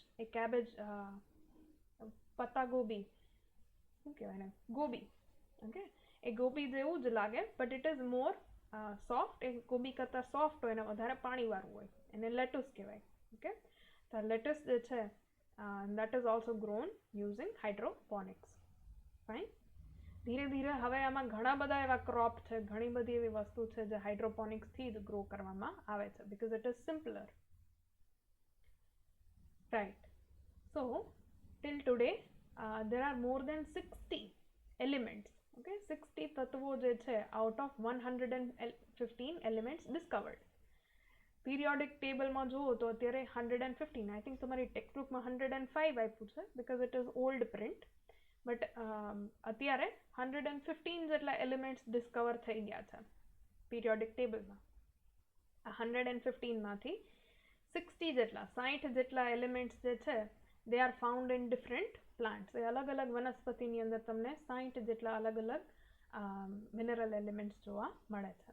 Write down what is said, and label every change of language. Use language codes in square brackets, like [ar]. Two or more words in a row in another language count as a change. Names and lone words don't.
[gu] એ કેબેજ પત્તા ગોબી શું કહેવાય ને, ગોબી. [en] ઓકે, [gu] એ ગોબી જેવું જ લાગે, [en] but it is more soft. [gu] એ ગોબી કરતાં સોફ્ટ હોય અને વધારે પાણીવાળું હોય. એને લેટુસ કહેવાય. ઓકે, તો લેટુસ જે છે [en] that is also grown using hydroponics. [gu] ફાઇન. ધીરે ધીરે હવે આમાં ઘણા બધા એવા ક્રોપ છે, ઘણી બધી એવી વસ્તુ છે જે હાઇડ્રોપોનિક્સથી જ ગ્રો કરવામાં આવે છે, [en] because it is simpler. Right. So till today there are more than 60 elements. Okay, 60 [gu] તત્વો જે છે [en] out of 115 elements discovered. [gu] પીરિયોડિક ટેબલમાં જુઓ તો અત્યારે 115, [en] I think [gu] તમારી ટેક્સ્ટબુકમાં 105 આપ્યું છે [en] because it is old print, [gu] બટ અત્યારે 115 જેટલા એલિમેન્ટ્સ ડિસ્કવર થઈ ગયા છે પીરિયોડિક ટેબલમાં. આ 115માંથી 60 જેટલા 60 જેટલા એલિમેન્ટ્સ જે છે [en] they are found in different plants. [gu] એ અલગ અલગ વનસ્પતિની અંદર તમને 60 જેટલા અલગ અલગ મિનરલ એલિમેન્ટ્સ જોવા મળે છે.